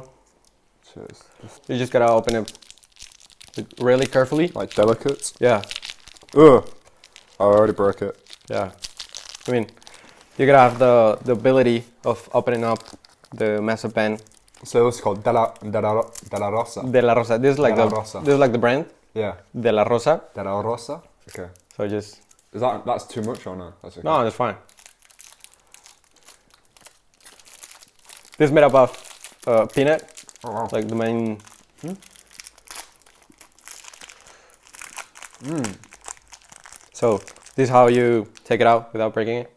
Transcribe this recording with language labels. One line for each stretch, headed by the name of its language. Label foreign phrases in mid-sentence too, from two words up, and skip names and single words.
English: Cheers. You just gotta open it really carefully. Like delicate. Yeah, Ugh. I already broke it. yeah. I mean, you gotta have the ability of opening up the mazapan So what's it called? De la Rosa. de la Rosa. This is like De la the Rosa. this is like the brand Yeah. de la Rosa. De la Rosa. Okay. So just That's too much or no? That's okay. no, that's fine. This is made up of peanut, Oh wow. like the main. So this is how you take it out without breaking it,